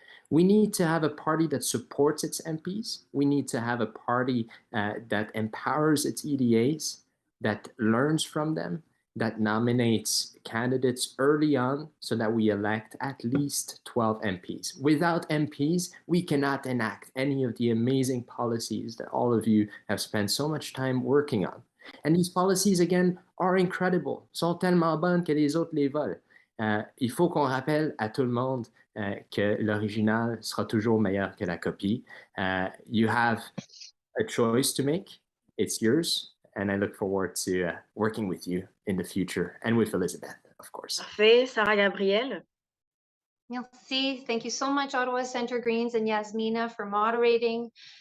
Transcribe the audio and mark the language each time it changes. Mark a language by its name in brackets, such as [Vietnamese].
[English] We need to have a party that supports its MPs. We need to have a party that empowers its EDAs, that learns from them, that nominates candidates early on so that we elect at least 12 MPs. Without MPs, we cannot enact any of the amazing policies that all of you have spent so much time working on. And these policies, again, are incredible, [French] sont tellement bonnes que les autres les volent. Il faut qu'on rappelle à tout le monde que l'original sera toujours meilleur que la copie. [English] You have a choice to make. It's yours. And I look forward to working with you in the future and with Elizabeth, of course. [French] Parfait. Sarah Gabrielle. [English] Merci. Thank you so much, Ottawa Centre Greens and Yasmina, for moderating.